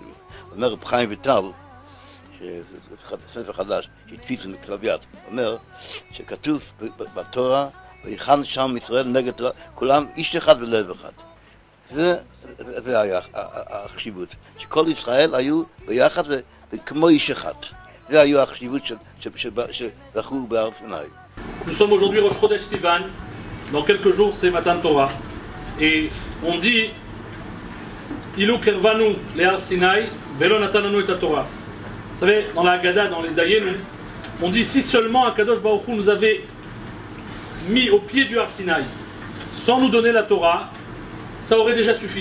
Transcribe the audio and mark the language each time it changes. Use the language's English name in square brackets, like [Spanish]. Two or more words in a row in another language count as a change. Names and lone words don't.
[Hebrew] אומר רב חיים ויטל, ספר חדש, שהדפיס מכתב יד, אומר שכתוב בתורה, ויחן שם ישראל נגד תורה, כולם איש אחד ולב אחד. זה היה החשיבות, שכל ישראל היו ביחד וכמו איש אחד. זה היה החשיבות שזכו בהר סיני. [French] Nous sommes aujourd'hui Rosh Chodesh Sivan, dans quelques jours c'est Matan Torah, et on dit [Hebrew] אילו קרבנו להר סיני, ולא נתננו את תורה. [French] Vous savez, dans la Haggadah, dans les Dayenu, on dit si seulement [Hebrew] הקדוש ברוך הוא [French] nous avait mis au pied du Har Sinai, sans nous donner la Torah, ça aurait déjà suffi.